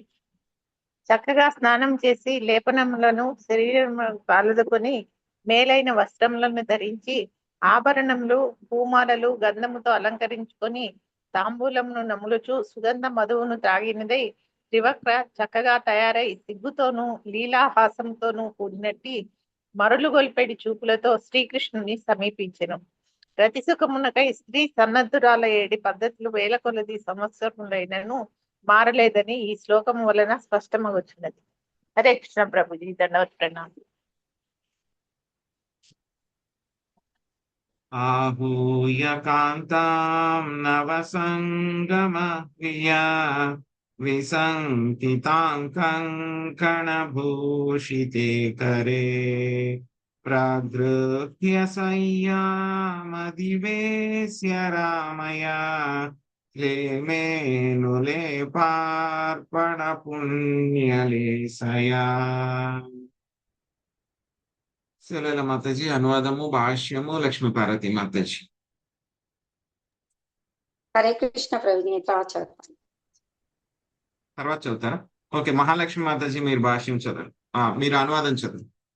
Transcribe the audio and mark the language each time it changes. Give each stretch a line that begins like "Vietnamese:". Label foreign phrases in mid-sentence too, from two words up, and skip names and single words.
Telugu: చక్కగా స్నానం చేసి లేపనములను శరీరం పాలదుకొని మేలైన వస్త్రములను ధరించి ఆభరణములు పూమాలలు గంధముతో అలంకరించుకొని తాంబూలమును నములుచు సుగంధ మధువును త్రాగినదై త్రివక్ర చక్కగా తయారై సిగ్గుతోనూ లీలాహాసంతోనూ కూడినట్టి మరులుగొల్పెడి చూపులతో శ్రీకృష్ణుని సమీపించెను. రతి సుఖమునకై స్త్రీ సన్నద్ధురాల ఏడి పద్ధతులు వేల కొలది సంవత్సరములైనను మారలేదని ఈ శ్లోకం వలన స్పష్టమవుతున్నది. హరే కృష్ణ ప్రభుజీ దండవత్ ప్రణామం.
Sanskrit: आहूय कान्तां नवसङ्गमप्रिया विसङ्कितां कङ्कणभूषिते करे प्रगृह्य सय्यामदिवेश्य रामया लेमेनुलेपार्पणपुण्यलेशया.
Telugu: శివలీల మాతాజీ అనువాదము భాష్యము లక్ష్మీపార్వతి మాతాజీ. హరే కృష్ణ ప్రభుజీ. తర్వాత చదువుతారా? ఓకే, మహాలక్ష్మి మాతాజీ మీరు భాష్యం చదవండి, మీరు అనువాదం చదవండి.